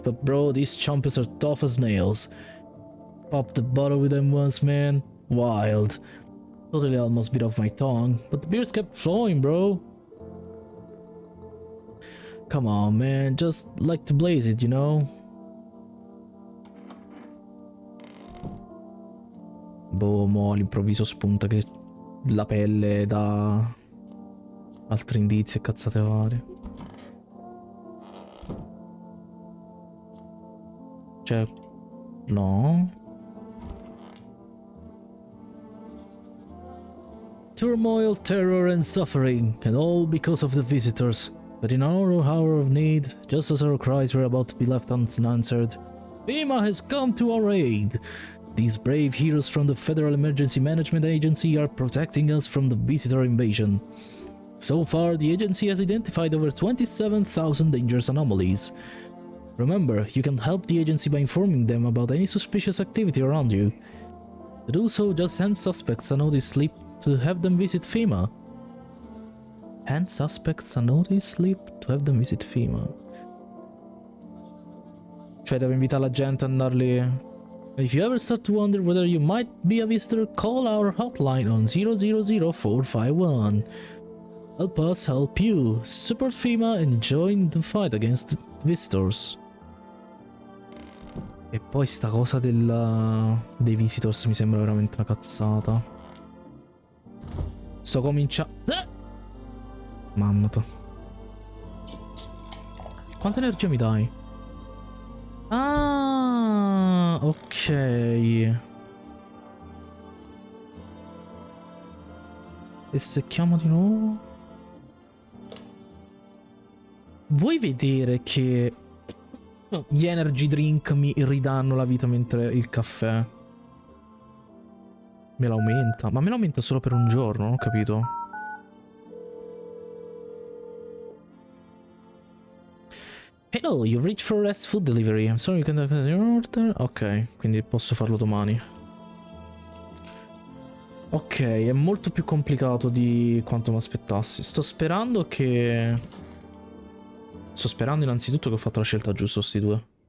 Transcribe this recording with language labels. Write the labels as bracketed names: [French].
[English] But bro, these chompers are tough as nails. Pop the bottle with them once, man. Wild. Totally almost bit off my tongue, but the beers kept flowing, bro. Come on, man, just like to blaze it, you know? [Italian] Boh, mo all'improvviso spunta che la pelle dà altri indizi e cazzate varie. Cioè, no. [English] Turmoil, terror and suffering, and all because of the visitors. But in our hour of need, just as our cries were about to be left unanswered, Primo has come to our aid. These brave heroes from the Federal Emergency Management Agency are protecting us from the visitor invasion. So far, the agency has identified over 27,000 dangerous anomalies. Remember, you can help the agency by informing them about any suspicious activity around you. To do so, just send suspects a notice slip to have them visit FEMA. Hand suspects a notice slip to have them visit FEMA. [Italian] Cioè deve invitare la gente a andarli... [English] If you ever start to wonder whether you might be a visitor, call our hotline on 000451. Help us help you. Support FEMA and join the fight against visitors. [Italian] E poi sta cosa dei visitors mi sembra veramente una cazzata. Sto cominciando... Mamma tua. Quanta energia mi dai? Ah, ok. E se chiamo di nuovo? Vuoi vedere che gli energy drink mi ridanno la vita mentre il caffè me l'aumenta? Ma me l'aumenta solo per un giorno, non ho capito. [English] Hello, you've reached for rest food delivery. I'm sorry you can't access your order. [Italian] Ok, quindi posso farlo domani. Ok, è molto più complicato di quanto mi aspettassi. Sto sperando innanzitutto che ho fatto la scelta giusta, sti due.